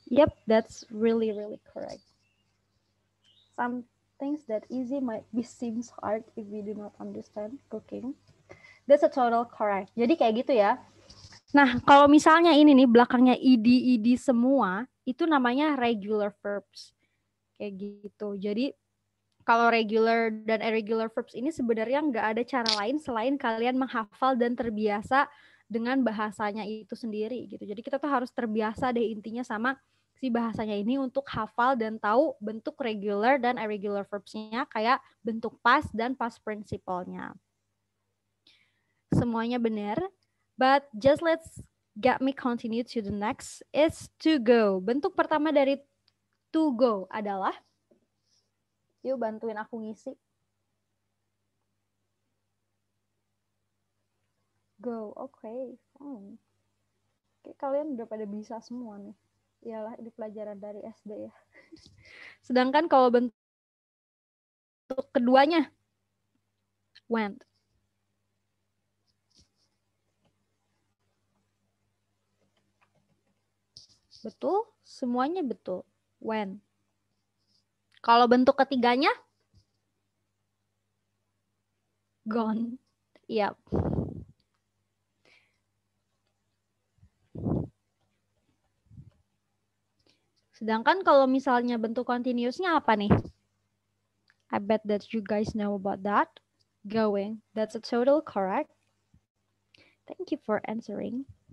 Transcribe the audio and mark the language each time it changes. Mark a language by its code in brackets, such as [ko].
[en] Yep, that's really, really correct. Some things that easy might be seems hard if we do not understand cooking. That's a total correct. [id] Jadi kayak gitu ya. Nah, kalau misalnya ini nih, belakangnya ed semua, itu namanya regular verbs. Kayak gitu. Jadi, kalau regular dan irregular verbs ini sebenarnya nggak ada cara lain selain kalian menghafal dan terbiasa dengan bahasanya itu sendiri gitu. Jadi kita tuh harus terbiasa deh intinya sama si bahasanya ini untuk hafal dan tahu bentuk regular dan irregular verbs-nya kayak bentuk past dan past participle-nya. Semuanya benar. [en] But just let's get me continue to the next is to go. [id] Bentuk pertama dari to go adalah, yuk bantuin aku ngisi. Go, oke, fine. Oke, kalian udah pada bisa semua nih. Iyalah, ini pelajaran dari SD ya. Sedangkan kalau bentuk keduanya, went. Betul, semuanya betul. Went. Kalau bentuk ketiganya, gone. Yap. Sedangkan kalau misalnya bentuk continuousnya apa nih? [en] I bet that you guys know about that. Going. That's a total correct. Thank you for answering.